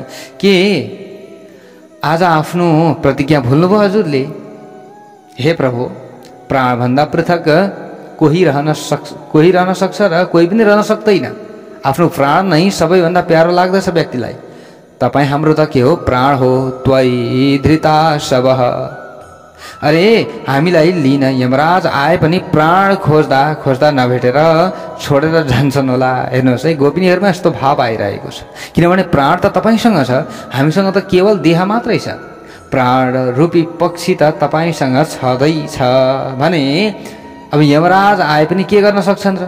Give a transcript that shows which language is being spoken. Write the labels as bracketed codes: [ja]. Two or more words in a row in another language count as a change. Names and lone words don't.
[ne] के आज आफ्नो प्रतिज्ञा भुल्नुभयो हजुरले? हे प्रभु, प्राणभन्दा पृथक कोही रहन सक्छ र कोही पनि रहन सक्दैन। आफ्नो प्राण नै सबैभन्दा प्यारो लाग्दछ व्यक्तिलाई। तपाईँ हाम्रो त के हो? प्राण हो। [sa] त्वयि धृता शवः। [ne] अरे हामीलाई लिन यमराज आए पनि प्राण खोज्दा खोज्दा नभेटेर छोडेर जान्छन् होला। हेर्नुहोस् है, गोपिनीहरूमा यस्तो भाव आइरहेको छ। किनभने प्राण त तपाईँसँग छ, हामीसँग त केवल देह मात्रै छ। प्राण रूपी पक्षी त तपाईँसँग छँदैछ भने अब यमराज आए पनि के गर्न सक्छन् र?